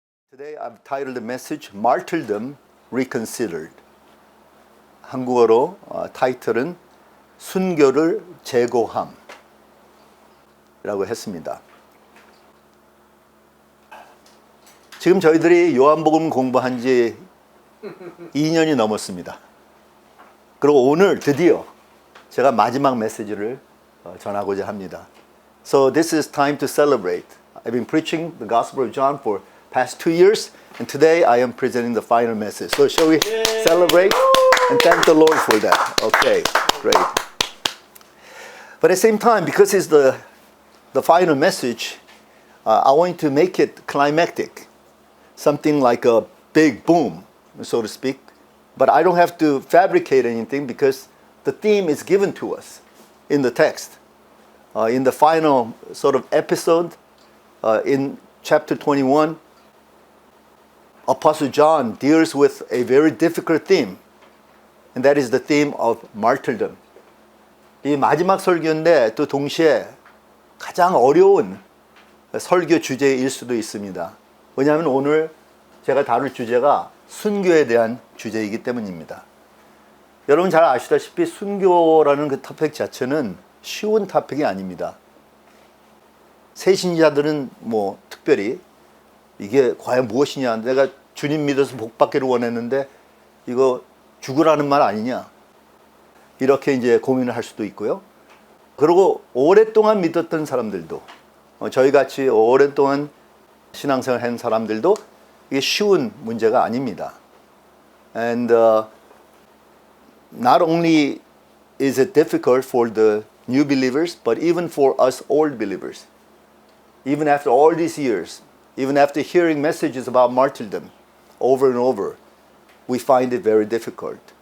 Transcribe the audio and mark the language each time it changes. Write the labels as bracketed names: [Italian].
[English] Today I've titled the message Martyrdom Reconsidered. [Korean] 한국어로 타이틀은 순교를 재고함이라고 했습니다. 지금 저희들이 요한복음 공부한 지 2년이 넘었습니다. 그리고 오늘 드디어 제가 마지막 메시지를 전하고자 합니다. [English] So this is time to celebrate. I've been preaching the Gospel of John for past 2 years, and today I am presenting the final message. So shall we celebrate and thank the Lord for that? Okay, great. But at the same time, because it's the final message, I want to make it climactic, something like a big boom, so to speak. But I don't have to fabricate anything because the theme is given to us in the text. In the final sort of episode, in chapter 21, Apostle John deals with a very difficult theme, and that is the theme of martyrdom. [Korean] 이 마지막 설교인데 또 동시에 가장 어려운 설교 주제일 수도 있습니다. 왜냐하면 오늘 제가 다룰 주제가 순교에 대한 주제이기 때문입니다. 여러분 잘 아시다시피 순교라는 그 토픽 자체는 쉬운 토픽이 아닙니다. 새신자들은 뭐 특별히 이게 과연 무엇이냐, 내가 주님 믿어서 복 받기를 원했는데 이거 죽으라는 말 아니냐, 이렇게 이제 고민을 할 수도 있고요. 그리고 오랫동안 믿었던 사람들도, 저희같이 오랫동안 신앙생활 한 사람들도 이게 쉬운 문제가 아닙니다. [English] And not only is it difficult for the new believers, but even for us old believers. Even after all these years, even after hearing messages about martyrdom over and over, we find it very difficult.